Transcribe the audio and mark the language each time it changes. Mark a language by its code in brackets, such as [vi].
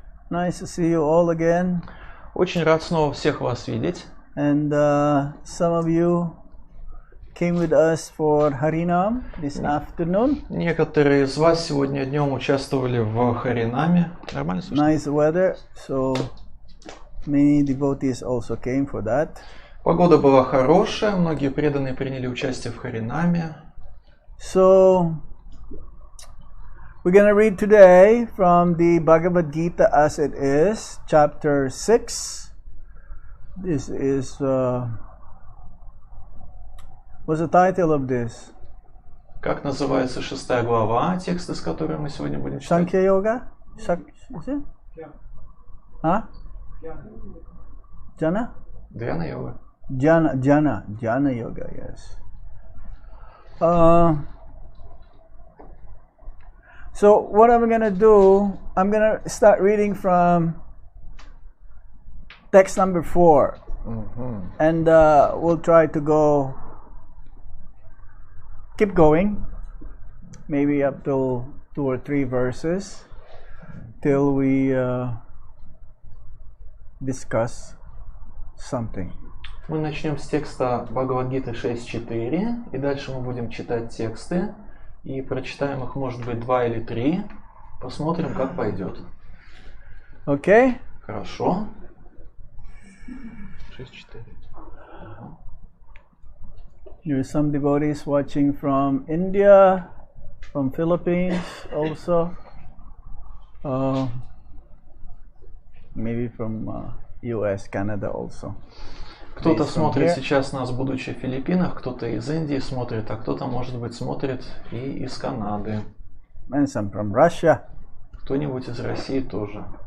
[en] Nice to see you all again. [ru] Очень рад снова всех вас видеть. [en] And some of you came with us for Harinam this afternoon. [ru] Некоторые из вас сегодня днем участвовали в Харинаме. Нормально слышно? [en] Nice weather, so many devotees also came for that. [ru] Погода была хорошая, многие преданные приняли участие в Харинаме. [en] So we're going to read today from the Bhagavad Gita as it is, chapter 6. This is, what's the title of this? [ru] Как называется 6 глава, текст, из которой мы сегодня будем читать? [en] Sankhya Yoga? Is it? Huh? Jana? [ru] Дhyana йога. [en] Jana Yoga, yes. So what I'm going to do, I'm going to start reading from text number 4. And we'll try to keep going, maybe up till 2 or 3 verses, till we discuss something. [ru] Мы начнем с текста Бхагавад-гиты 6.4, и дальше мы будем читать тексты, и прочитаем их, может быть, 2 или 3. Посмотрим, как пойдет. [en] Okay? [ru] Хорошо. 6.4. [en] There are some devotees watching from India, from Philippines also, maybe from US, Canada also. [ru] Кто-то смотрит сейчас нас, будучи в Филиппинах, кто-то из Индии смотрит, а кто-то, может быть, смотрит и из Канады. [en] And some from Russia. [ru] Кто-нибудь из России тоже.